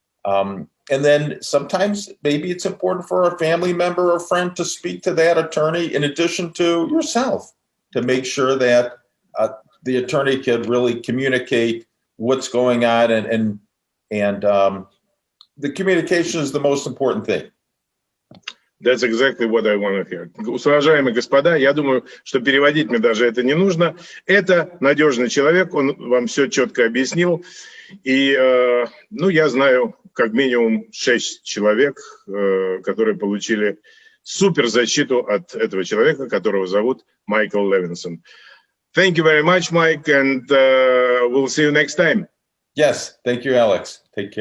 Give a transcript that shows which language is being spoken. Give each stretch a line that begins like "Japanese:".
English: And then sometimes maybe it's important for a family member or friend to speak to that attorney in addition to yourself to make sure that the attorney can really communicate what's going on, and the communication is the most important thing. That's exactly what I want to hear.
Russian: Уважаемые господа, я думаю, что переводить мне даже это не нужно. Это надежный человек, он вам все четко объяснил. И, я знаю как минимум 6 человек, которые получили суперзащиту от этого человека, которого зовут Майкл Левинсон.
English: Thank you very much, Mike, and we'll see you next time. Yes, thank you, Alex. Take care.